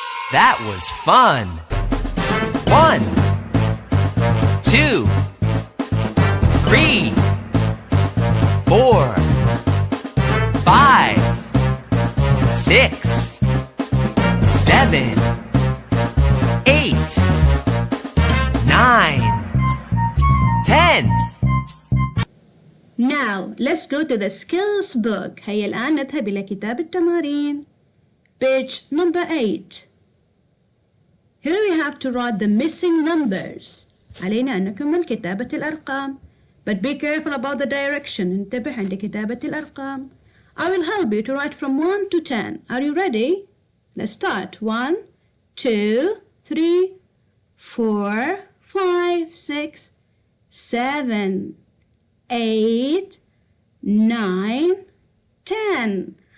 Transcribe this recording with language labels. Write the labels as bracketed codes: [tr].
[en] That was fun. 1, 2, 3, 4, 5, 6, 7, 8, 9, 10. Now, let's go to the skills book. [ar] هيا الآن نذهب إلى كتاب التمارين. [en] Page number 8. Here we have to write the missing numbers. [ar] علينا أن نكمل كتابة الأرقام. [en] But be careful about the direction. [ar] انتبه عند كتابة الأرقام. [en] I will help you to write from 1 to 10. Are you ready? Let's start. 1, 2, 3, 4, 5, 6, 7, 8, 9, 10.